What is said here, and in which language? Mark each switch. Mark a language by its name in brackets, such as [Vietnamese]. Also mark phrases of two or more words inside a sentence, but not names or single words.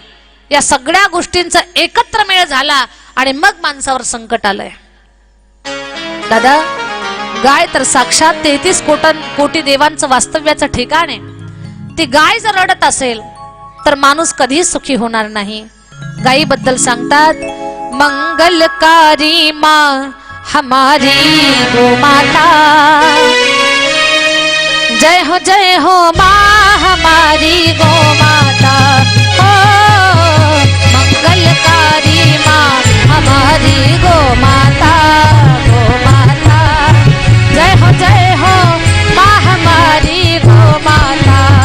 [Marathi] या सगळ्या गोष्टींचा एकत्र मेळ झाला आणि मग माणसावर संकट आलंय. दादा, गाय तर साक्षात 33 कोटी देवांचं वास्तव्याचं ठिकाण आहे. ती गाय जर रडत असेल तर माणूस कधीच सुखी होणार नाही. गायीबद्दल सांगतात, [Hindi] मंगलकारी माँ हमारी गो माता, जय हो माँ हमारी गो माता, हो मंगलकारी माँ हमारी गो माता, जय हो माँ हमारी गो माता,